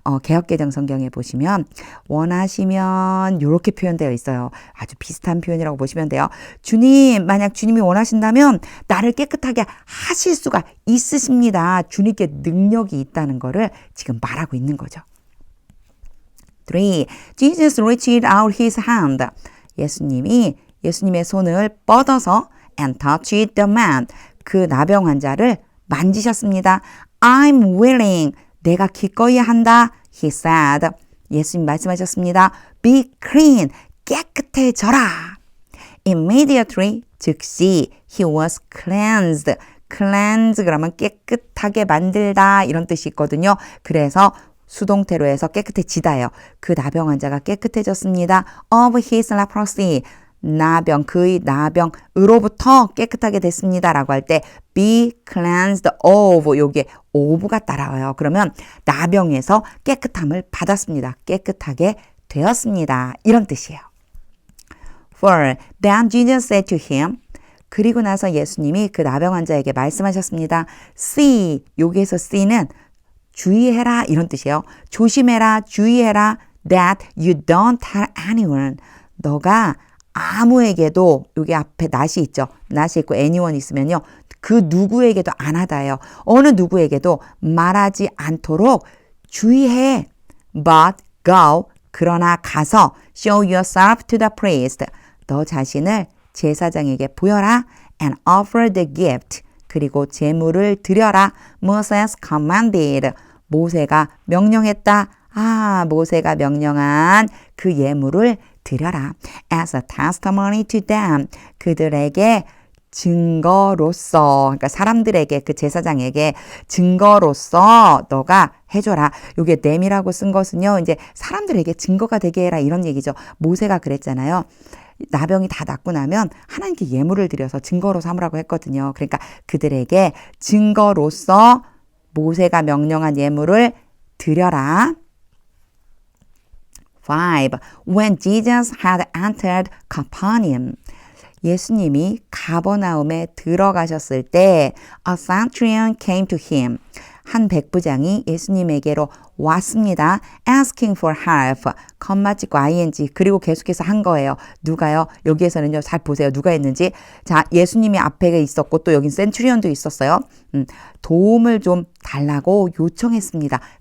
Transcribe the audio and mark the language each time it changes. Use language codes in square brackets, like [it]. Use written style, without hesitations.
[ko] 개역개정 성경에 보시면 원하시면 이렇게 표현되어 있어요. 아주 비슷한 표현이라고 보시면 돼요. 주님, 만약 주님이 원하신다면 나를 깨끗하게 하실 수가 있으십니다. 주님께 능력이 있다는 거를 지금 말하고 있는 거죠. 3. [en] Jesus reached out his hand. [ko] 예수님의 손을 뻗어서 [en] and touched the man. [ko] 그 나병 환자를 만지셨습니다. [en] I'm willing. [ko] 내가 기꺼이 한다. [en] He said. [ko] 예수님 말씀하셨습니다. [en] Be clean. [ko] 깨끗해져라. [en] Immediately. [ko] 즉시 [en] he was cleansed. [ko] cleanse 그러면 깨끗하게 만들다 이런 뜻이 있거든요. 그래서 수동태로 해서 깨끗해지다예요. 그 나병 환자가 깨끗해졌습니다. [en] Of his leprosy. [ko] 그의 나병으로부터 깨끗하게 됐습니다. 라고 할 때 [en] be cleansed of [ko] 요게 of가 따라와요. 그러면 나병에서 깨끗함을 받았습니다. 깨끗하게 되었습니다. 이런 뜻이에요. 4. [en] Then Jesus said to him. [ko] 그리고 나서 예수님이 그 나병 환자에게 말씀하셨습니다. See, 여기에서 see는 주의해라 이런 뜻이에요. 조심해라, 주의해라 [en] that you don't tell anyone. [ko] 너가 아무에게도 여기 앞에 not이 있죠. not이 있고 anyone 있으면요. 그 누구에게도 안 하다예요. 어느 누구에게도 말하지 않도록 주의해. [en] But go. [ko] 그러나 가서 [en] show yourself to the priest. [ko] 너 자신을 제사장에게 보여라. [en] And offer the gift. [ko] 그리고 제물을 드려라. [en] Moses commanded. [ko] 모세가 명령했다. 모세가 명령한 그 예물을 드려라. [en] As a testimony to them. [ko] 그들에게 증거로서, 그러니까 사람들에게, 그 제사장에게 증거로서 너가 해줘라. 요게 them이라고 쓴 것은요, 이제 사람들에게 증거가 되게 해라. 이런 얘기죠. 모세가 그랬잖아요. 나병이 다 낫고 나면 하나님께 예물을 드려서 증거로 삼으라고 했거든요. 그러니까 그들에게 증거로서 모세가 명령한 예물을 드려라. 5. [en] When Jesus had entered Capernaum. [ko] 예수님이 가버나움에 들어가셨을 때 [en] a centurion came to him. [ko] 한 백부장이 예수님에게로 왔습니다. [en] asking for help. [ko] 컴마 찍고 ing 그리고 계속해서 한 거예요. 누가요? 여기에서는요. 잘 보세요. 누가 했는지. 자, 예수님이 앞에 있었고 또 여긴 센츄리온도 있었어요. 도움을 좀 달라고 요청했습니다.